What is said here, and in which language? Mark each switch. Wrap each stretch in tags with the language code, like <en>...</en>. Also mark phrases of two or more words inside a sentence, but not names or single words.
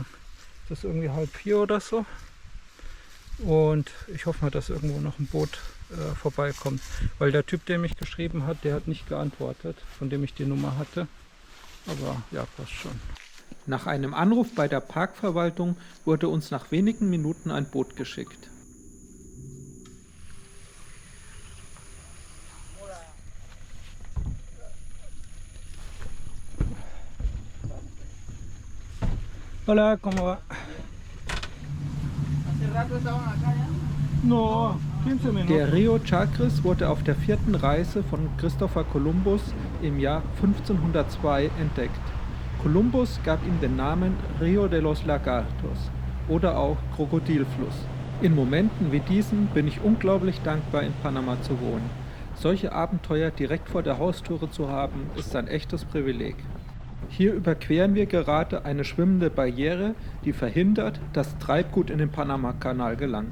<de>Das ist irgendwie 3:30 oder so. Und ich hoffe mal, dass irgendwo noch ein Boot vorbeikommt. Weil der Typ, der mich geschrieben hat, der hat nicht geantwortet, von dem ich die Nummer hatte. aber ja, passt schon. Nach einem Anruf bei der Parkverwaltung wurde uns nach wenigen Minuten ein Boot geschickt.</de> <es>Hola, ¿cómo va?</es> <de>No, 15 Minuten. Der Rio Chagres wurde auf der 4. Reise von Christopher Columbus im Jahr 1502 entdeckt. Kolumbus gab ihm den Namen Rio de los Lagartos oder auch Krokodilfluss. In Momenten wie diesen bin ich unglaublich dankbar, in Panama zu wohnen. Solche Abenteuer direkt vor der Haustüre zu haben, ist ein echtes Privileg. Hier überqueren wir gerade eine schwimmende Barriere, die verhindert, dass Treibgut in den Panama-Kanal gelangt.</de>